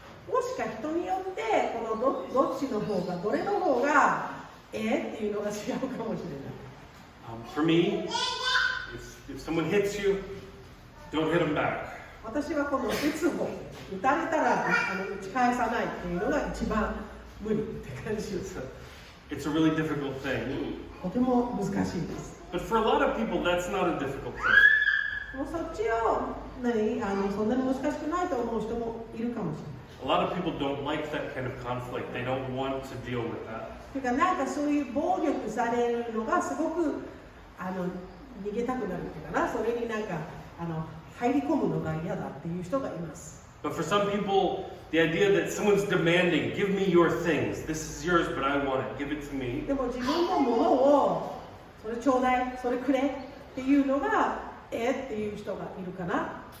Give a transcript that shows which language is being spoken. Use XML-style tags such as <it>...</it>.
<ja>もしか人によってこのどっちの方がどれの方がっていうのが違うかもしれない。</ja> <en>For me, if someone hits you, don't hit them back.</en> <ja>私はこの打つ方、打たれたら打ち返さないっていうのが一番無理って感じです。</ja> <en>It's a really difficult thing.</en> <ja>とても難しいです。</ja> <en>But for a lot of people, that's not a difficult thing.</en> <ja>もうそっちをそんなに難しくないと思う人もいるかもしれない。</ja> <en>A lot of people don't like that kind of conflict. They don't want to deal with that.</en> <ja>というかなんかそういう暴力されるのがすごく逃げたくなるっていうかな、それになんか入り込むのが嫌だっていう人がいます。</ja> <en>But for some people, the idea that someone's demanding, give me your things. This is yours, but I want it. Give it to me.</en> <ja>でも自分のものをそれちょうだい、それくれっていうのがっていう人がいるかな。</ja>